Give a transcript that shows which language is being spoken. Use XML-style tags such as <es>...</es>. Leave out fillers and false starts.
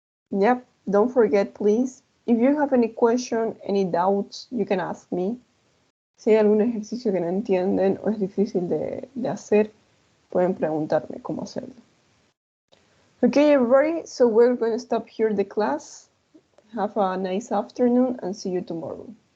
<en>Yep, don't forget, please. If you have any question, any doubts, you can ask me.</en> <es>Si hay algún ejercicio que no entienden o es difícil de hacer, pueden preguntarme cómo hacerlo.</es> <en>Okay, everybody, so we're going to stop here the class. Have a nice afternoon and see you tomorrow.</en>